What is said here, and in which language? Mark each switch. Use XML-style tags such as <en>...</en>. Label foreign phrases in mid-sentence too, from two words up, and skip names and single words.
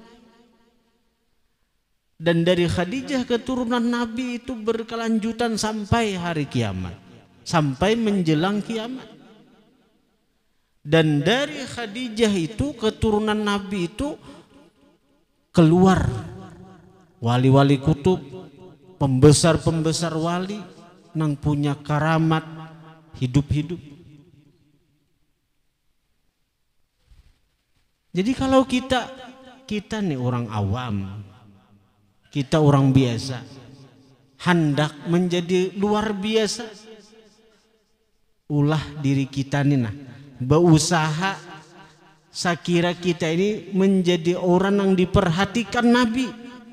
<id>Dan dari Khadijah keturunan Nabi itu berkelanjutan sampai hari kiamat, sampai menjelang kiamat. Dan dari Khadijah itu keturunan Nabi itu keluar wali-wali kutub, pembesar-pembesar wali nang punya karamat hidup-hidup. Jadi kalau kita nih orang awam, kita orang biasa, hendak menjadi luar biasa, ulah diri kita nih nah, berusaha sakira kita ini menjadi orang yang diperhatikan Nabi.</id>